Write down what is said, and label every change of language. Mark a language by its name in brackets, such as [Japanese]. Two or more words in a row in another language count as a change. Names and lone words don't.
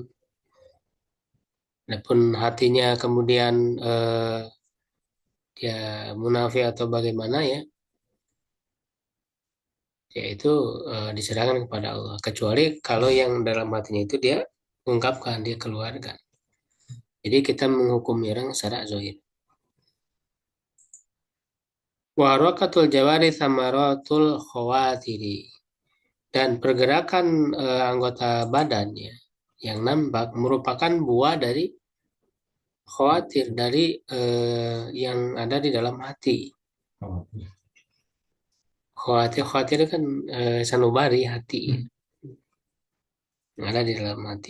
[Indonesian] Adapun hatinya kemudian dia munafik atau bagaimana ya, yaitu diserahkan kepada Allah. Kecuali kalau yang dalam hatinya itu dia ungkapkan, dia keluarkan. Jadi kita menghukumi orang secara zahir. [Arabic] و حركة الجوارح ثمرة الخواطر. [Indonesian] Dan pergerakan anggota badannya yang nampak merupakan buah dari khawatir, dari yang ada di dalam hati. Khawatir kan sanubari hati yang ada di dalam hati.